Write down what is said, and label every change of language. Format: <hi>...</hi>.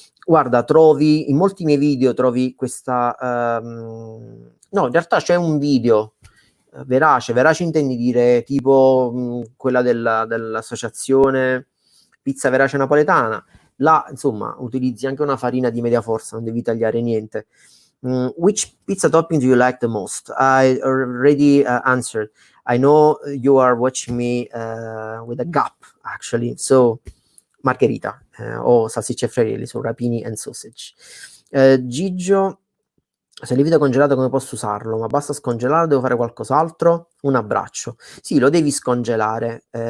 <it>Guarda, trovi in molti miei video trovi questa no, in realtà c'è un video verace intendi dire tipo quella dell'associazione Pizza Verace Napoletana. Là, insomma, utilizzi anche una farina di media forza, non devi tagliare niente.</it> <en>Which pizza topping do you like the most? I already answered. I know you are watching me with a gap, actually. So,</en> <it>margherita o salsicce e friarielli,</it> <en>so rapini and sausage.</en> <it>Gigio, se il lievito congelato come posso usarlo? Ma basta scongelare, devo fare qualcos'altro? Un abbraccio. Sì, lo devi scongelare.</it>